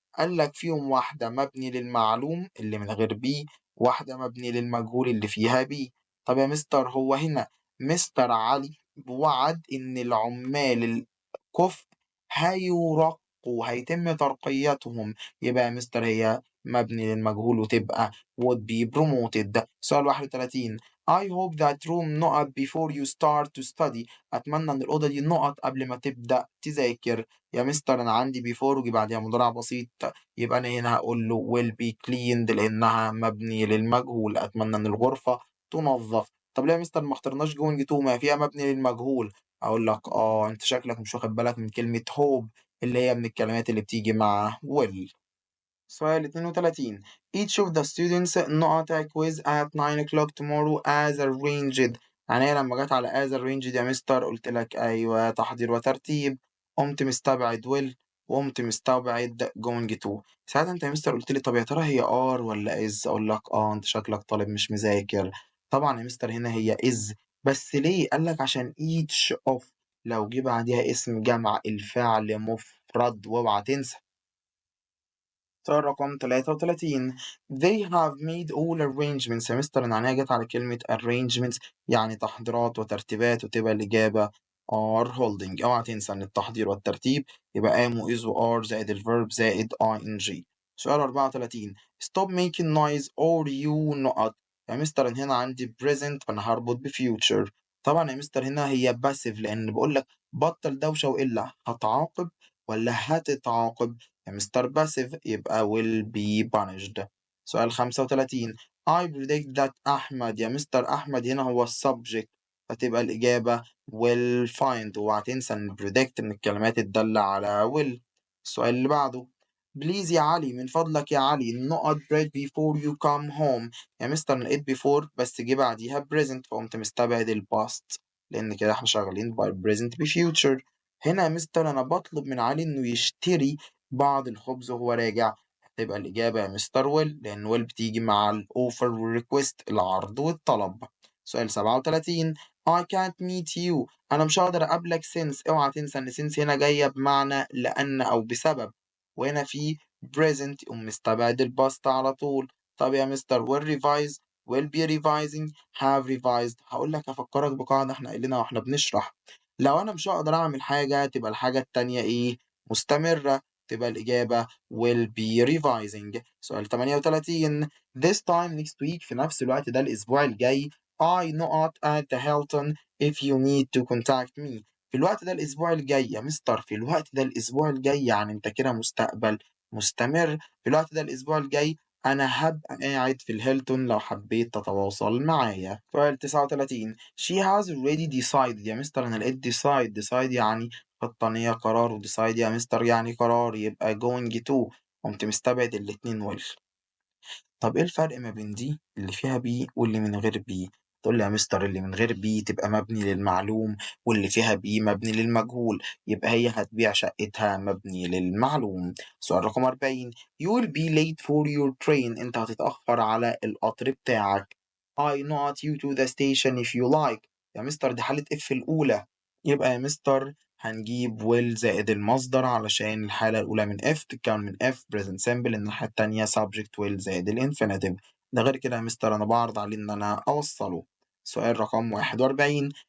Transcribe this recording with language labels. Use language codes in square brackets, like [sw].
[ar] قال لك فيهم واحدة مبني للمعلوم اللي من غير بي، واحدة مبني للمجهول اللي فيها بي. طب يا مستر هو هنا مستر علي وعد إن العمال الكفء هيرقوا، هيتم ترقيتهم، يبقى يا مستر هي مبني للمجهول وتبقى would be promoted. سؤال 31. [en] I hope that room نقط before you start to study. [ar] أتمنى إن الأوضة دي نقط قبل ما تبدأ تذاكر. يا مستر أنا عندي before وجي بعدها مضارع بسيط، يبقى أنا هنا هقول له will be cleaned لأنها مبني للمجهول. أتمنى إن الغرفة تنظف. طب ليه يا مستر ما اخترناش جوينج تو؟ ما فيها مبني للمجهول. أقول لك أنت شكلك مش واخد بالك من كلمة hope اللي هي من الكلمات اللي بتيجي مع will. سؤال 32. [en] Each of the students not a quiz at 9 o'clock tomorrow as arranged. [ar] يعني هي لما جت على as arranged يا مستر قلت لك أيوه تحضير وترتيب، قمت مستبعد will وقمت مستبعد going to. ساعتها أنت يا مستر قلت لي طب يا ترى هي are ولا is؟ أقول لك أنت شكلك طالب مش مذاكر. طبعا يا مستر هنا هي is، بس ليه؟ قال لك عشان each of لو جه بعديها اسم جمع الفعل مفرد، واوعى تنسى. سؤال رقم 33. [en] They have made all arrangements. [ar] يا مستر أنا عينيا جت على كلمة arrangements يعني تحضيرات وترتيبات، وتبقى الإجابة are holding. أوعى تنسى إن التحضير والترتيب يبقى am و is و are زائد الverb زائد ing. سؤال 34. [en] Stop making noise or you نقط. [ar] يا مستر أنا هنا عندي present فأنا هربط ب future. طبعا يا مستر هنا هي passive لأن بقول لك بطل دوشة وإلا هتعاقب ولا هتتعاقب. يا مستر passive يبقى will be punished. سؤال 35. [en] I predict that أحمد. [ar] يا مستر أحمد هنا هو السبجكت فتبقى الإجابة will find، وهتنسى إن predict من الكلمات الدالة على will. السؤال اللي بعده. بليز يا علي من فضلك يا علي نقط [en] bread before you come home. [ar] يا مستر لقيت before بس جه بعديها present فقمت مستبعد الباست لأن كده احنا شغالين by present ب future. هنا يا مستر أنا بطلب من علي إنه يشتري بعض الخبز وهو راجع. هتبقى الإجابة يا مستر ويل لأن ويل بتيجي مع الأوفر والريكوست العرض والطلب. سؤال 37. [en] I can't meet you. [ar] أنا مش هقدر أقابلك since. اوعى تنسى إن since هنا جاية بمعنى لأن أو بسبب، وهنا في present يقوم مستبعد الباست على طول. طب يا مستر [en] will revise will be revising have revised. [ar] هقول لك أفكرك بقاعدة إحنا قايلينها وإحنا بنشرح. لو أنا مش هقدر أعمل حاجة تبقى الحاجة التانية إيه؟ مستمرة، تبقى الإجابة will be revising. سؤال 38. [en] This time next week [ar] في نفس الوقت ده الأسبوع الجاي [en] I not at the Hilton if you need to contact me. [ar] في الوقت ده الأسبوع الجاي يا مستر، في الوقت ده الأسبوع الجاي يعني أنت كده مستقبل مستمر. في الوقت ده الأسبوع الجاي أنا هبقى قاعد في الهيلتون لو حبيت تتواصل معايا. سؤال 39. [en] She has already decided. [ar] يا مستر أنا لقيت decide يعني قطنية قرار، وديسايد يا مستر يعني قرار، يبقى going to. قمت مستبعد الاتنين طب ايه الفرق ما بين دي اللي فيها بي واللي من غير بي؟ تقول لي يا مستر اللي من غير بي تبقى مبني للمعلوم واللي فيها بي مبني للمجهول، يبقى هي هتبيع شقتها مبني للمعلوم. سؤال رقم 40. [en] You will be late for your train. [ar] انت هتتأخر على القطر بتاعك. [en] I not you to the station if you like. [ar] يا مستر دي حالة اف الأولى، يبقى يا مستر هنجيب will زائد المصدر علشان الحالة الأولى من if تتكون من if present simple، الناحية التانية subject will زائد الانفينيتيف. ده غير كده يا مستر أنا بعرض عليه إن أنا أوصله. سؤال رقم 41.